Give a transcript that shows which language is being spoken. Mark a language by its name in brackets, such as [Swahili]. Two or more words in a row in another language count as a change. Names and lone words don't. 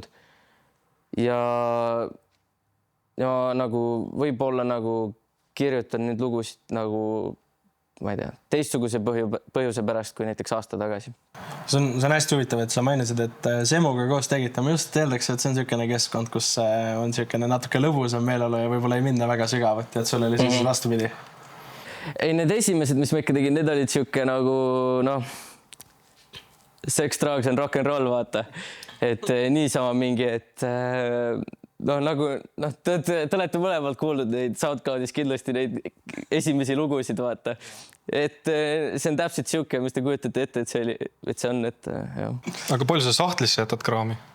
[Estonian] Ja nagu võib-olla nagu kirjutan nüüd lugusid nagu, ma ei tea, teistsuguse põhjuse pärast kui näiteks aasta tagasi. See on hästi huvitav, et sa mainisid, et Semuga koos tegite. Ma just eeldaks, et see on selline keskkond, kus on selline natuke lõbusam meeleolu ja võib-olla ei minna väga sügavalt ja et sul oli siis vastupidi. Ei, need esimesed, mis ma ikka tegin, need olid selline nagu, [English] sex, drugs and rock and roll, vaata. [Estonian] Et niisama mingi, et te olete mõlemalt kuulnud neid SoundCloudis kindlasti neid esimesi lugusid, vaata. Et see on täpselt siuke, mis te kujutate ette, et see on, et jah. Aga palju sa sahtlisse jätad kraami?